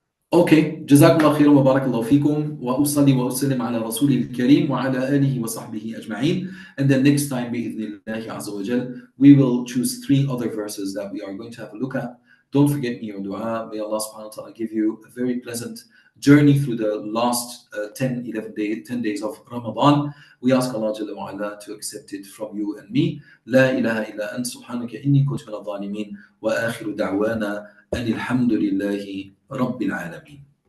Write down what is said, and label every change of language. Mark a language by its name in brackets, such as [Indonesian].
[Arabic] Okay, جزاكم الله خيرا وبارك الله فيكم وأصلي وأسلم على رسوله الكريم وعلى آله وصحبه أجمعين. [English] And then next time [Arabic] بإذن الله عز وجل [English] we will choose 3 other verses that we are going to have a look at. Don't forget me your dua. May Allah subhanahu wa ta'ala give you a very pleasant journey through the last 10 days of Ramadan. We ask Allah Jalla wa Ala to accept it from you and me. [Arabic] لا إله إلا أنت سبحانك إني كنت من الظالمين وآخر دعوانا أن الحمد لله رب العالمين.